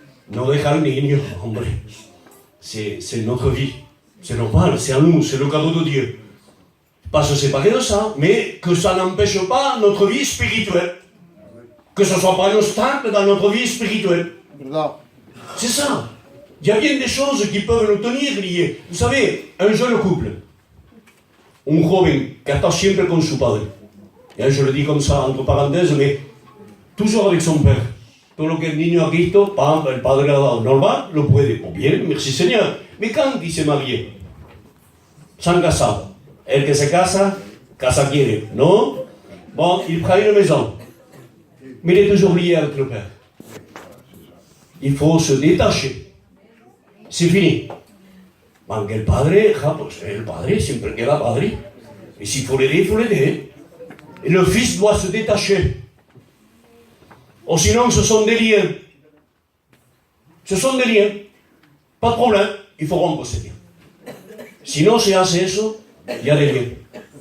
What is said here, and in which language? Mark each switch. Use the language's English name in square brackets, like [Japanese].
[Spanish] No dejar niños, hombre. [French] C'est notre vie. C'est normal, c'est à nous, c'est le cadeau de Dieu. Pas se séparer de ça, mais que ça n'empêche pas notre vie spirituelle. Que ce ne soit pas un obstacle dans notre vie spirituelle. C'est ça. Il y a bien des choses qui peuvent nous tenir liés. Vous savez, un jeune couple, un [Spanish] joven que está siempre con su padre. [French] Et je le dis comme ça, entre parenthèses, mais toujours avec son père. [Spanish] Todo lo que el niño ha visto, pam, el padre le ha dado. Normal, lo puede. Pues bien, [French] merci Seigneur. Mais quand il s'est marié, [Spanish] s'han casado. El que se casa, casa quiere. [French] Non? Bon, il prend une maison. Mais il est toujours lié avec le père. Il faut se détacher. C'est fini. [Spanish] Aunque el padre, pues el padre siempre queda padre. [French] Et s'il faut l'aider, il faut l'aider. Et le fils doit se détacher. Ou sinon, ce sont des liens. Ce sont des liens. Pas de problème. Il faut rompre ces liens. Sinon, [Spanish] si hace eso, [French] il y a des liens.